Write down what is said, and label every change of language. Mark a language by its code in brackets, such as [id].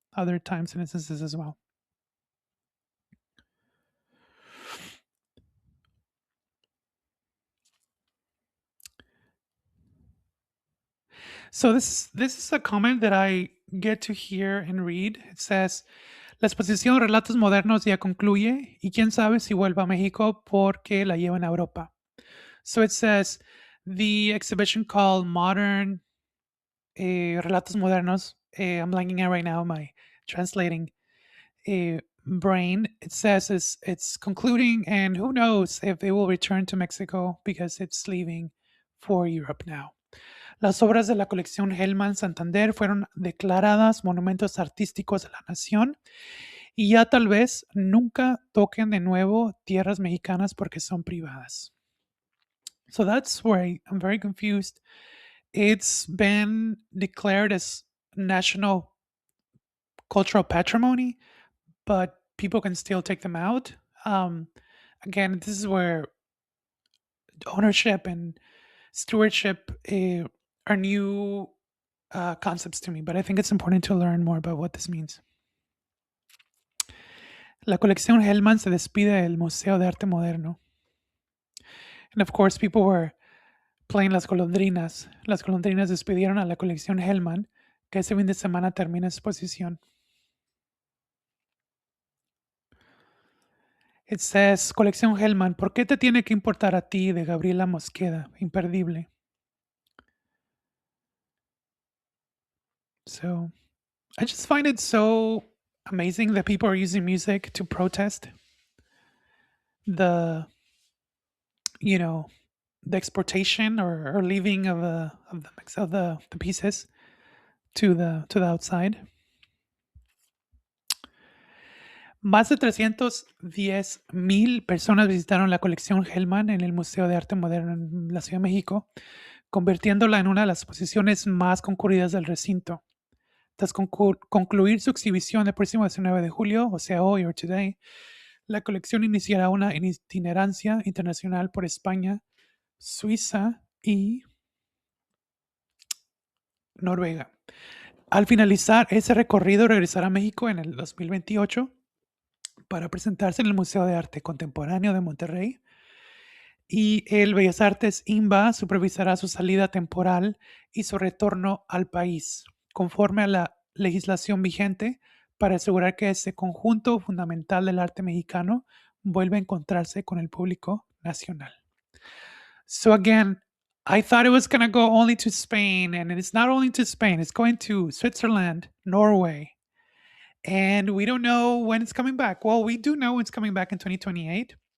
[en] other times and instances as well. So this is a comment that I get to hear and read. It says, [es] la exposición Relatos Modernos ya concluye y quién sabe si vuelva a México porque la llevan a Europa. [en] So it says, the exhibition called Modern Relatos Modernos, I'm blanking out right now, my translating brain, it says it's concluding, and who knows if it will return to Mexico because it's leaving for Europe now. [es] Las obras de la colección Gelman Santander fueron declaradas monumentos artísticos de la nación y ya tal vez nunca toquen de nuevo tierras mexicanas porque son privadas. [en] So that's where I'm very confused. It's been declared as national cultural patrimony, but people can still take them out. Um, Again, this is where ownership and stewardship are new concepts to me, but I think it's important to learn more about what this means. [es] La colección Hellman se despide del Museo de Arte Moderno. [en] And of course, people were playing Las Golondrinas. [es] Las Golondrinas despidieron a la colección Hellman, que ese fin de semana termina exposición. [en] It says, [es] colección Hellman, ¿por qué te tiene que importar a ti? De Gabriela Mosqueda, imperdible. [en] So I just find it so amazing that people are using music to protest the, you know, the exportation or leaving of the pieces to the outside. [es] Más de 310,000 personas visitaron la colección Hellman en el Museo de Arte Moderno en la Ciudad de México, convirtiéndola en una de las exposiciones más concurridas del recinto. Tras concluir su exhibición el próximo 19 de julio, o sea, hoy [en] or today, [es] la colección iniciará una itinerancia internacional por España, Suiza y Noruega. Al finalizar ese recorrido, regresará a México en el 2028 para presentarse en el Museo de Arte Contemporáneo de Monterrey, y el Bellas Artes INBA supervisará su salida temporal y su retorno al país, conforme a la legislación vigente, para asegurar que ese conjunto fundamental del arte mexicano vuelva a encontrarse con el público nacional. [en] So again, I thought it was going to go only to Spain, and it's not only to Spain, it's going to Switzerland, Norway, and we don't know when it's coming back. Well, we do know it's coming back in 2028.